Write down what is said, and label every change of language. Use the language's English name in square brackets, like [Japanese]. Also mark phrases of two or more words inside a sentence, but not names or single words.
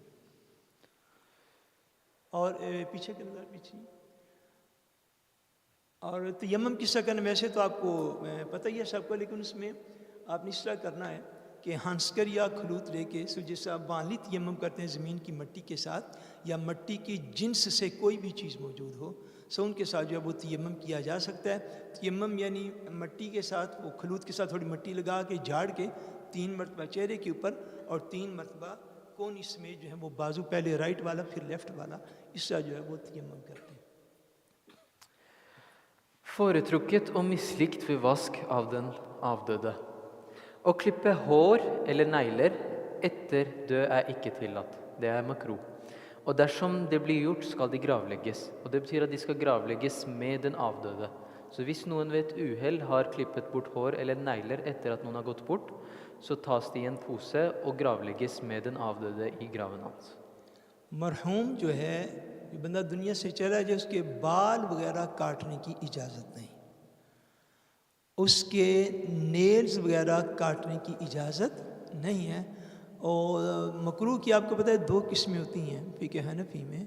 [Urdu] اور پیچھے کے اندر پیچھے اور تیمم کی شکل ویسے تو آپ کو پتہ ہی ہے سب کو لیکن اس میں آپ نے اس طرح کرنا ہے کہ ہنسکر یا خلوط لے کے سو جیسے آپ بانلی تیمم کرتے ہیں زمین کی مٹی کے ساتھ یا مٹی کی جنس سے کوئی بھی چیز موجود ہو سو ان کے ساتھ جو ہے وہ تیمم کیا جا سکتا ہے. تیمم یعنی مٹی کے ساتھ وہ خلوط کے ساتھ تھوڑی مٹی لگا کے جھاڑ کے 3 مرتبہ چہرے کے اوپر اور 3 مرتبہ کون اس میں جو ہے وہ بازو پہلے رائٹ والا پھر لیفٹ والا اس طرح جو ہے وہ تیمم کرتے ہیں. [Norwegian] Foretrukket og mislikt ved vask av den avdøde. Å klippe hår eller negler etter død er ikke tillatt. Det er makro. Og dersom det blir gjort, skal de gravlegges. Og det betyr at de skal gravlegges med den avdøde. Så hvis noen ved et uhell har klippet bort hår eller negler etter at noen har gått bort, så tas de i en pose og gravlegges med den avdøde i graven hans. [Urdu] مرحوم جو ہے جو بندہ دنیا سے چلا جائے اس کے بال وغیرہ کاٹنے کی اجازت نہیں، اس کے نیلز وغیرہ کاٹنے کی اجازت نہیں ہے. اور مکروہ کی آپ کو پتہ ہے دو قسمیں ہوتی ہیں فقہ حنفی میں.